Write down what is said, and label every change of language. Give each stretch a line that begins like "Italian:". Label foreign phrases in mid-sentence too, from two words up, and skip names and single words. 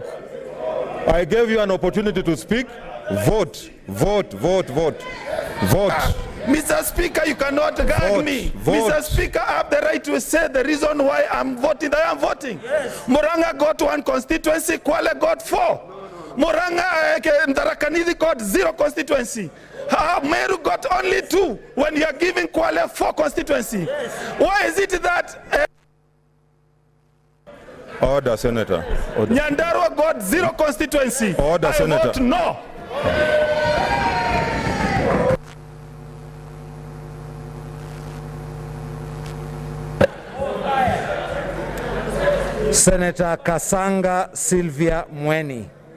English: I gave you an opportunity to speak. Vote. Mr. Speaker, you cannot gag me. Mr. Speaker, I have the right to say the reason why I'm voting. I am voting. Yes. Murang'a got 1 constituency, Kwale got 4. Murang'a, Tharaka-Nithi got 0 constituency. Meru got only 2 when you are giving Kwale 4 constituency. Yes. Why is it that... Order, Senator. Order. Nyandarua got 0 constituency. Order, Senator. Vote no. Senator Kasanga Sylvia Mweni.